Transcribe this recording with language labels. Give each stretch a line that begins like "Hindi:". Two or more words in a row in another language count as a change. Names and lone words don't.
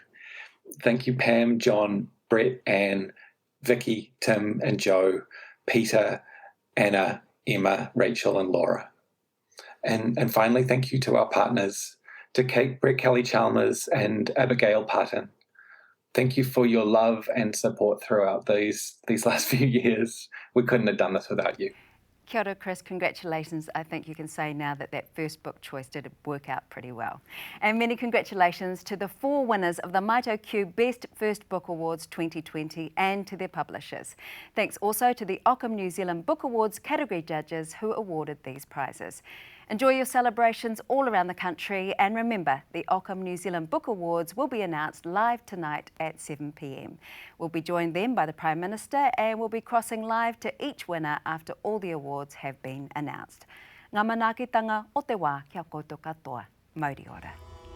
English: Thank you, Pam, John, Brett, Anne, Vicky, Tim, and Joe, Peter, Anna, Emma, Rachel, and Laura. And finally, thank you to our partners, to Kate, Brett Kelly-Chalmers, and Abigail Parton. Thank you for your love and support throughout these last few years. We couldn't have done this without you.
Māori: Kia ora, Chris.
English: Congratulations. I think you can say now that first book choice did work out pretty well. And many congratulations to the 4 winners of the MitoQ Best First Book Awards 2020 and to their publishers. Thanks also to the Ockham New Zealand Book Awards category judges who awarded these prizes. Enjoy your celebrations all around the country, and remember, the Ockham New Zealand Book Awards will be announced live tonight at 7 p.m. We'll be joined then by the Prime Minister, and we'll be crossing live to each winner after all the awards have been announced.
Māori: Ngā manaakitanga o te wā kia koutou katoa. Mauri ora.